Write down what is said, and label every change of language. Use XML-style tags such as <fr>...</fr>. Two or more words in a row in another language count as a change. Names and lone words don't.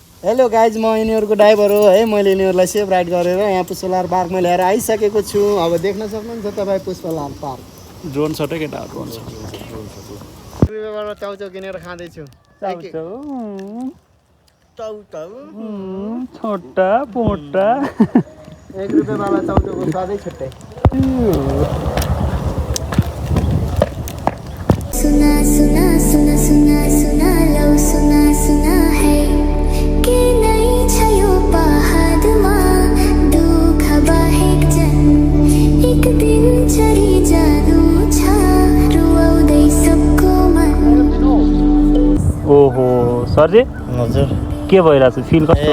<en>hello guys</en> <ne>म यिनीहरूको ड्राइभर हो है मैले यिनीहरूलाई</ne> <en>safe ride</en> <ne>गरेर यहाँ पुष्पलाल पार्कमा ल्याएर आइसकेको छु अब देख्न सक्नुहुन्छ तपाईँ पुष्पलाल पार्क</ne> <en>drone shot</en> <ne>केटा</ne> <en>drone shot</en> <ne>रुपियाँबाट चाउचाउ किनेर खाँदैछु छोटा पोटा 1 रुपियाँवाला चाउचाउको स्वादै छुट्टै सुना सुना सुना सुना सुना लौ सुना सुना है के नै छ यो पहाडमा दुःख बाहेक जन एक दिन चढी जानु छ रुवाउँदै सबको मन ओहो सरजी हजुर के भइरहेछ फिल कस्तो</ne>